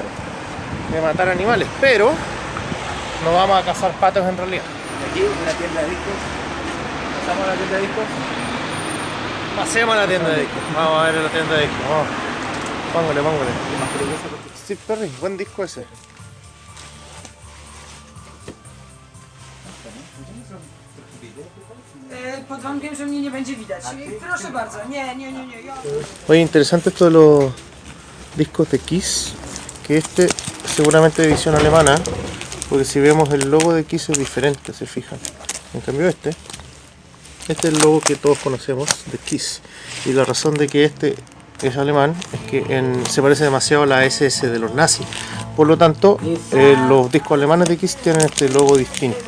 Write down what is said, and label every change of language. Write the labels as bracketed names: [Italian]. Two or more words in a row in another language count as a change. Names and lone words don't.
[Spanish] de matar animales. Pero no vamos a cazar patos en realidad. Aquí una tienda de discos. Pasamos a la tienda de discos. Pasemos a la tienda de discos. Vamos a ver la tienda de discos. Vamos. Póngale. Es más peligroso porque... Steve Perry, buen disco ese. [Polish] Pod warunkiem, że mnie nie będzie widać. Proszę bardzo, nie. [Spanish] Oye, interesante esto de los discos de Kiss, que este seguramente de edición alemana, porque si vemos el logo de Kiss es diferente, se fijan. En cambio este es el logo que todos conocemos de Kiss, y la razón de que este es alemán es que se parece demasiado a la SS de los nazis, por lo tanto los discos alemanes de Kiss tienen este logo distinto.